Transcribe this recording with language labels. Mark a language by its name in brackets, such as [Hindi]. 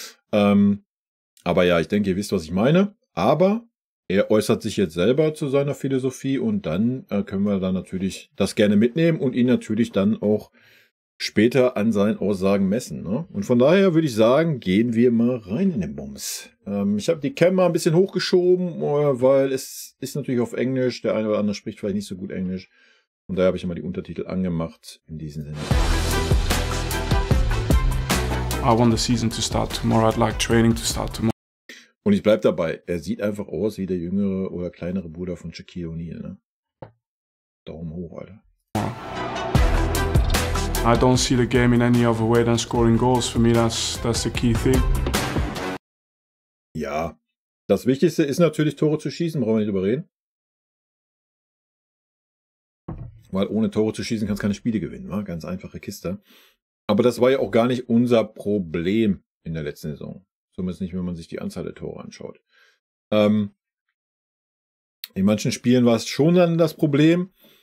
[German] Aber ja, ich denke, ihr wisst, was ich meine. Aber er äußert sich jetzt selber zu seiner Philosophie und dann können wir dann natürlich das gerne mitnehmen und ihn natürlich dann auch später an seinen Aussagen messen. Ne? Und von daher würde ich sagen, gehen wir mal rein in den Bums. Ich habe die Cam mal ein bisschen hochgeschoben, weil es ist natürlich auf Englisch. Der eine oder andere spricht vielleicht nicht so gut Englisch. Und daher habe ich immer die Untertitel angemacht. In diesem Sinne. [English] I want the season to start tomorrow. I'd like training to start tomorrow. [German] Und ich bleib dabei. Er sieht einfach aus wie der jüngere oder kleinere Bruder von Shaquille O'Neal. Ne? Daumen hoch, Alter. [English] I don't see the game in any other way than scoring goals. For me, that's the key thing. [German] Ja, das Wichtigste ist natürlich, Tore zu schießen. Brauchen wir nicht drüber reden. Weil ohne Tore zu schießen kannst du keine Spiele gewinnen. Wa? Ganz einfache Kiste. Aber das war ja auch gar nicht unser Problem in der letzten Saison. Zumindest nicht, wenn man sich die Anzahl der Tore anschaut. In manchen Spielen war es schon dann das Problem.